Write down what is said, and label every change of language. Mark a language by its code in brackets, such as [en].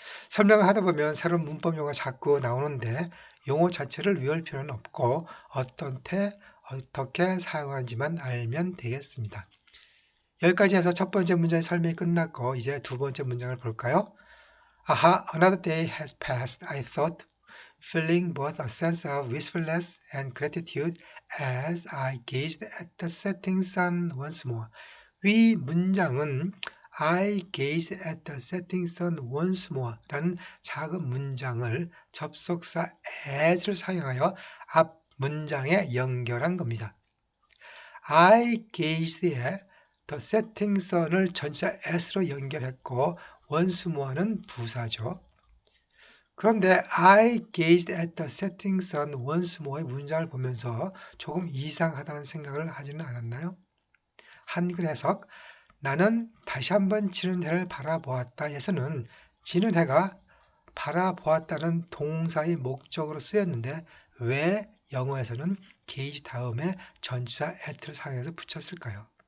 [ko] 설명을 하다 보면 새로운 문법 용어가 자꾸 나오는데 용어 자체를 외울 필요는 없고 어떻게 사용하는지만 알면 되겠습니다. 여기까지 해서 첫 번째 문장의 설명이 끝났고 이제 두 번째 문장을 볼까요? [en] Aha, another day has passed, I thought, feeling both a sense of wistfulness and gratitude as I gazed at the setting sun once more. [ko] 위 문장은 [en] I gazed at the setting sun once more [ko] 라는 작은 문장을 접속사 as를 사용하여 앞 문장에 연결한 겁니다. I gazed에 [en] the setting sun [ko] 을 전치사 s로 연결했고 [en] once more [ko] 는 부사죠. 그런데 [en] I gazed at the setting sun once more [ko] 의 문장을 보면서 조금 이상하다는 생각을 하지는 않았나요? 한글 해석, 나는 다시 한번 지는 해를 바라보았다에서는 지는 해가 바라보았다는 동사의 목적으로 쓰였는데 왜 영어에서는 gaze 다음에 전치사 at를 사용해서 붙였을까요?